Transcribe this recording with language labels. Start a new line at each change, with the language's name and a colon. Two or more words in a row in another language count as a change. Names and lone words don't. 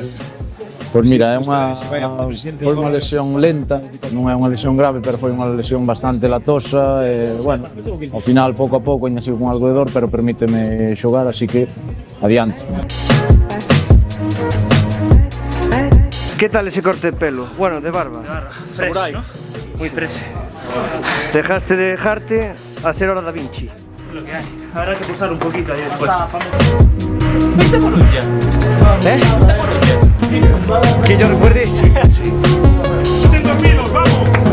Galician: Pois mira, foi unha lesión lenta, non é unha lesión grave, pero foi unha lesión bastante latosa e, bueno, ao final, pouco a pouco, ainda sigo con algo de dor, pero permíteme xogar, así que, adiante.
Spanish: ¿Qué tal ese corte de pelo? Bueno, de barba. De barba, fresh, ¿no? Muy fresh. Dejaste de dejarte a ser hora Da Vinci. Lo que hay. Habrá que posar un poquito ahí después. ¿Viste por un día? Que yo recuerde, sí. Tengo amigos, vamos.